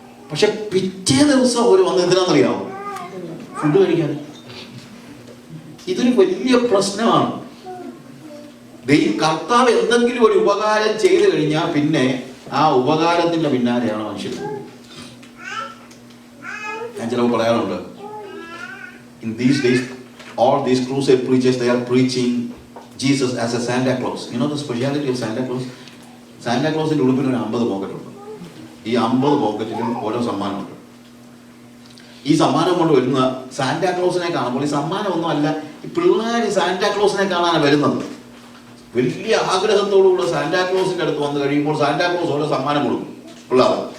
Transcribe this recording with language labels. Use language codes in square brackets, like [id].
[ml] പക്ഷെ പിറ്റേ ദിവസം അവർ വന്ന് എന്തിനാണെന്നറിയാമോ? ഫുഡ് കഴിക്കാൻ. ഇതൊരു വലിയ പ്രശ്നമാണ്. കർത്താവ് എന്തെങ്കിലും ഒരു ഉപകാരം ചെയ്തു കഴിഞ്ഞാൽ പിന്നെ ആ ഉപകാരത്തിന്റെ പിന്നാലെയാണ് മനുഷ്യർ. ഞാൻ ചിലപ്പോൾ പറയാറുണ്ട്, [en] in these days all these crusade preachers, they are preaching Jesus as a Santa Claus. You know the speciality of Santa Claus? [ml] Santa Clausന്റെ ഉടുപ്പിന് ഒരു 50 പോക്കറ്റ് ഉണ്ട്. ഈ 50 പോക്കറ്റിലും ഓരോ സമ്മാനമുണ്ട്. ഈ സമ്മാനം കൊണ്ട് വരുന്ന സാന്റാക്ലോസിനെ കാണുമ്പോൾ, ഈ സമ്മാനം ഒന്നും അല്ല, ഈ പിള്ളേർ സാന്റാക്ലോസിനെ കാണാനാണ് വരുന്നത്. വലിയ ആഗ്രഹത്തോടുകൂടെ സാന്റാക്ലോസിന്റെ അടുത്ത് വന്നു കഴിയുമ്പോൾ സാന്റാക്ലോസ് ഓരോ സമ്മാനം കൊടുക്കും പിള്ളേർ.